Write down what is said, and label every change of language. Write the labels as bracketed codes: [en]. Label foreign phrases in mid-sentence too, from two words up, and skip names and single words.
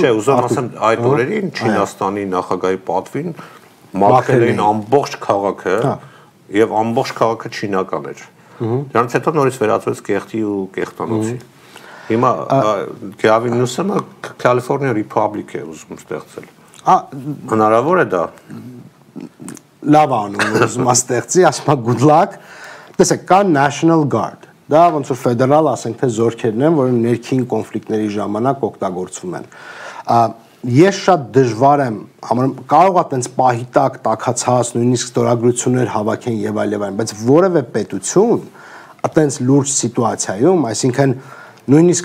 [hy] Չէ, ուզում ասեմ, այդ օրերին Չինաստանի նախագահի պատվին մաքրել էին ամբողջ քաղաքը, եւ ամբողջ քաղաքը չինական էր։ Դրանից հետո նորից վերածվեց կեղտի ու կեղտանոցի։ Հիմա Գյավին Նյուսոմը California Republic է ուզում ստեղծել։ Հնարավոր է դա։ Լավ անում, ուզում աստեղծի, ասում է [en] good luck։ [hy] Տեսեք, կա National Guard։ Դա ոնց որ ֆեդերալ, ասենք թե զորքերն են, որ ներքին կոնֆլիկտների ժամանակ օգտագործվում են։ Ես շատ դժվար եմ, կարող է տենց պահի տակ տաքացած, նույնիսկ ստորագրություններ հավաքեն եւ այլն, բայց որևէ պետություն այտենց լուրջ սիտուացիայում, այսինքն նույնիսկ